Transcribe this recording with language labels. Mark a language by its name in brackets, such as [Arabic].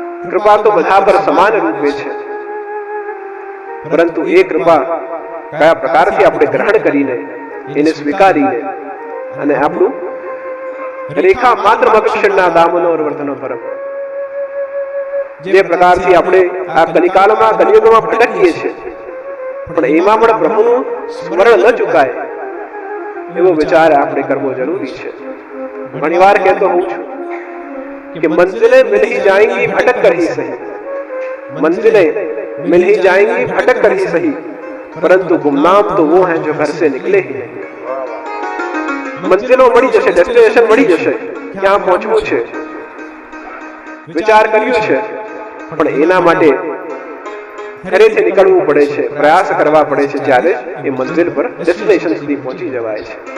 [Gujarati] કૃપા તો બધા પર સમાન રૂપે છે, પરંતુ એ કૃપા કયા પ્રકારથી આપણે ગ્રહણ કરીને, એને સ્વીકારીને અને આપણું રેખા માત્ર મક્ષણના દામનો વર્તનો ફરક, જે પ્રકારથી આપણે આ કલિકાલમાં, કલિયુગમાં ભટકીએ છીએ, પણ એમાં પણ પ્રભુનું સ્મરણ ન ચૂકાય એવો વિચાર આપણે કરવો જરૂરી છે. ઘણી વાર કહેતો હોઉં છું [Hindi] कि मंजिलें मिल ही जाएंगी भटक कर ही सही, मंजिलें मिल ही जाएंगी भटक कर ही सही, परंतु गुमनाम तो वो हैं जो घर से निकले ही नहीं. [Gujarati] મંજિલો મળી જશે, ડેસ્ટિનેશન મળી જશે, ક્યાં પહોંચવું છે વિચાર કર્યું છે, પણ એના માટે ઘરેથી નીકળવું પડે છે, પ્રયાસ કરવા પડે છે, ત્યારે એ મંજિલ પર, ડેસ્ટિનેશન સુધી પહોંચી જવાય છે.